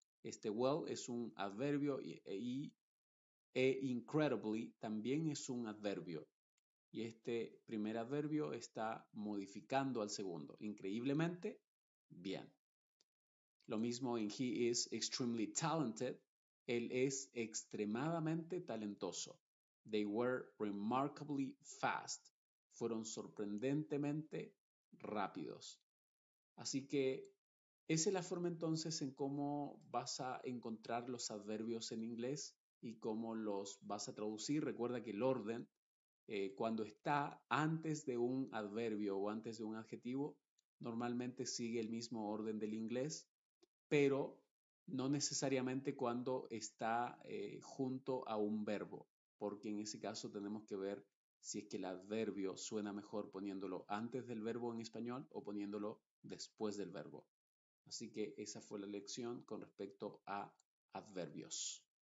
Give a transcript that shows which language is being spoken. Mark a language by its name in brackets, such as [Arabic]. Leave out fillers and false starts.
[Spanish] Este well es un adverbio e incredibly también es un adverbio. Y este primer adverbio está modificando al segundo. Increíblemente, bien. Lo mismo en [English] he is extremely talented. [Spanish] Él es extremadamente talentoso. [English] They were remarkably fast. [Spanish] Fueron sorprendentemente rápidos. Así que esa es la forma entonces en cómo vas a encontrar los adverbios en inglés y cómo los vas a traducir. Recuerda que el orden, cuando está antes de un adverbio o antes de un adjetivo, normalmente sigue el mismo orden del inglés, pero no necesariamente cuando está junto a un verbo, porque en ese caso tenemos que ver si es que el adverbio suena mejor poniéndolo antes del verbo en español o poniéndolo después del verbo. Así que esa fue la lección con respecto a adverbios.